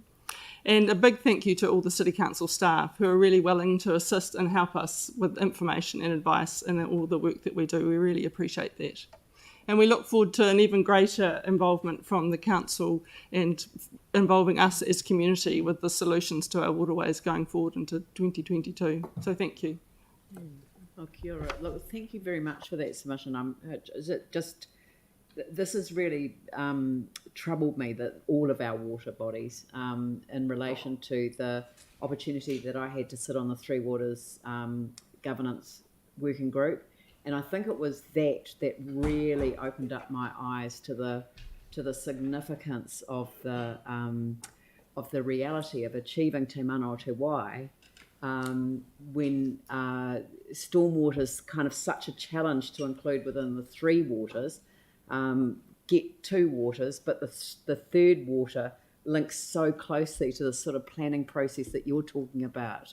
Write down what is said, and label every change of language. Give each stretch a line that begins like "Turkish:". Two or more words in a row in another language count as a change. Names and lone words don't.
English: And a big thank you to all the City Council staff who are really willing to assist and help us with information and advice in all the work that we do. We really appreciate that. And we look forward to an even greater involvement from the council and involving us as community with the solutions to our waterways going forward into 2022. So thank you.
Māori: Oh, kia ora.
English: Look, thank you very much for that submission. This has really troubled me, that all of our water bodies, in relation to the opportunity that I had to sit on the Three Waters governance working group. And I think it was that really opened up my eyes to the significance of the reality of achieving
Māori: te mana o te wai
English: when stormwater is kind of such a challenge to include within the three waters. Get two waters, but the third water links so closely to the sort of planning process that you're talking about.